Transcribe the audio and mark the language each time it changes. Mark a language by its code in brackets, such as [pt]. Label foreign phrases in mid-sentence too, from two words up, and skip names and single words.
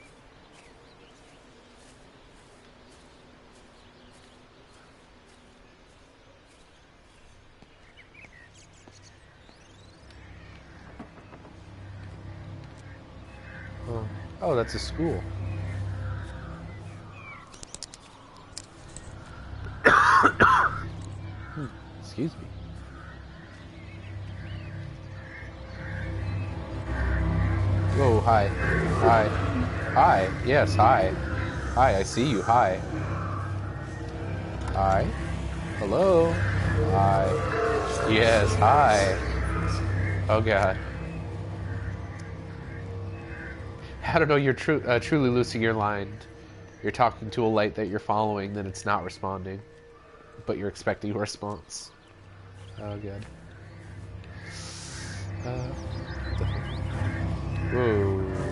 [en] Oh, that's a school. Excuse me. Whoa, hi. Hi. Hi. Yes, hi. Hi, I see you. Hi. Hi. Hello. Hi. Yes, hi. Oh god. I don't know, you're truly losing your mind. You're talking to a light that you're following, then it's not responding. But you're expecting a response. Oh god. Whoa.